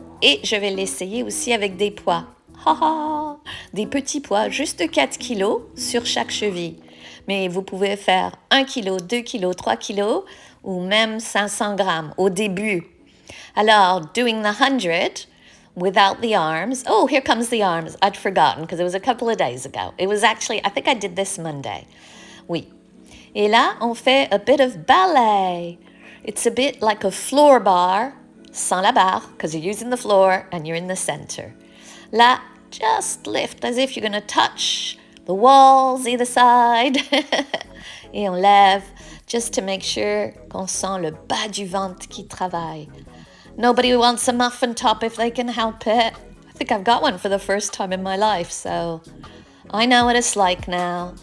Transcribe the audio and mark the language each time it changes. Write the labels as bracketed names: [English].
[French] Et je vais l'essayer aussi avec des poids. Des petits poids, juste 4 kilos sur chaque cheville. Mais vous pouvez faire 1 kilo, 2 kilos, 3 kilos ou même 500 grammes au début. [English] Alors, doing the 100 without the arms. Oh, here comes the arms. I'd forgotten because it was a couple of days ago. It was actually, I think I did this Monday. [French] Oui. Et là, on fait [English] a bit of ballet. It's a bit like a floor bar, [French] sans la barre, [English] because you're using the floor and you're in the center. Là, just lift as if you're going to touch the walls either side. [French] Et on lève, [English] just to make sure [French] qu'on sent le bas du ventre qui travaille. [English] Nobody wants a muffin top if they can help it. I think I've got one for the first time in my life, so I know what it's like now.